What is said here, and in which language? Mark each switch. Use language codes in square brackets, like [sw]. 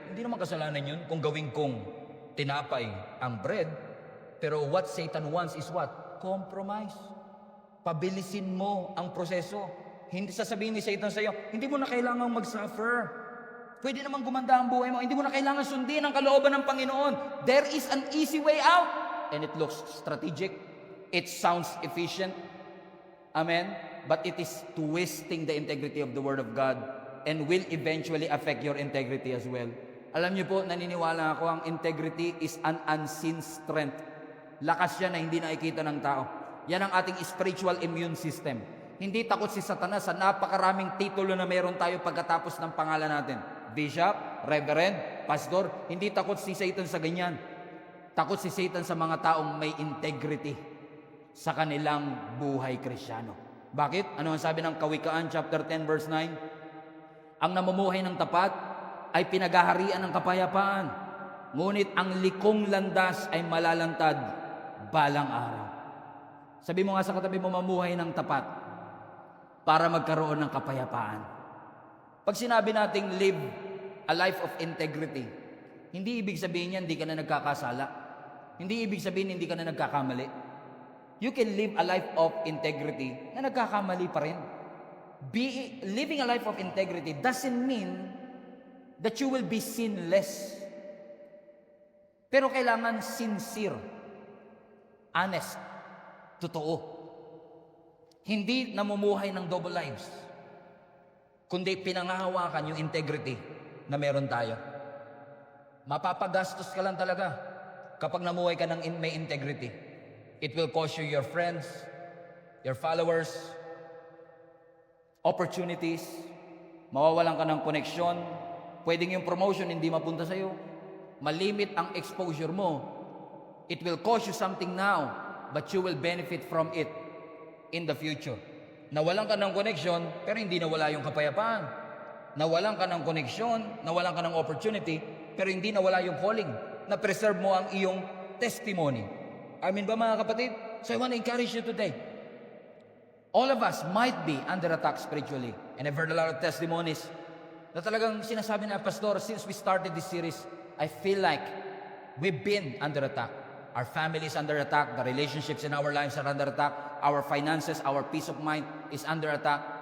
[tl] Hindi naman kasalanan yun kung gawin kong tinapay ang bread. [en] Pero what Satan wants is what? Compromise. [tl] Pabilisin mo ang proseso. Hindi sasabihin ni Satan sa iyo, hindi mo na kailangang mag-suffer. Pwede namang gumanda ang buhay mo. Hindi mo na kailangan sundin ang kalooban ng Panginoon. [en] There is an easy way out. And it looks strategic. It sounds efficient. Amen? But it is twisting the integrity of the Word of God and will eventually affect your integrity as well. [tl] Alam niyo po, naniniwala ako, ang [en] integrity is an unseen strength. [tl] Lakas yan na hindi nakikita ng tao. Yan ang ating spiritual immune system. Hindi takot si Satanas sa napakaraming titulo na meron tayo pagkatapos ng pangalan natin. Bishop, Reverend, Pastor, hindi takot si Satan sa ganyan. Takot si Satan sa mga taong may integrity sa kanilang buhay Kristiyano. Bakit? Ano ang sabi ng Kawikaan chapter 10 verse 9? Ang namumuhay ng tapat ay pinaghaharian ng kapayapaan, ngunit ang likong landas ay malalantad balang araw. Sabi mo nga sa katabi mo, mamuhay ng tapat para magkaroon ng kapayapaan. Pag sinabi nating [en] live a life of integrity, [tl] hindi ibig sabihin yan, hindi ka na nagkakasala. Hindi ibig sabihin, hindi ka na nagkakamali. [en] You can live a life of integrity [tl] na nagkakamali pa rin. [en] Living a life of integrity doesn't mean that you will be sinless. [tl] Pero kailangan sincere, honest, totoo. Hindi namumuhay ng double lives, kundi pinangahawakan yung integrity na meron tayo. Mapapagastos ka lang talaga kapag namuhay ka ng may integrity. [en] It will cost you your friends, your followers, opportunities, [tl] mawawalan ka ng koneksyon, pwedeng yung promotion hindi mapunta sa'yo, malimit ang exposure mo. [en] It will cost you something now, but you will benefit from it in the future. [tl] Nawalan ka ng connection, pero hindi nawala yung kapayapaan. Nawalan ka ng connection, nawalan ka ng opportunity, pero hindi nawala yung calling. Na-preserve mo ang iyong testimony. Amin ba mga kapatid? [en] So I want to encourage you today. All of us might be under attack spiritually. And I've heard a lot of testimonies [tl] na talagang sinasabi na, [en] Pastor, since we started this series, I feel like we've been under attack. Our family is under attack. The relationships in our lives are under attack. Our finances, our peace of mind is under attack.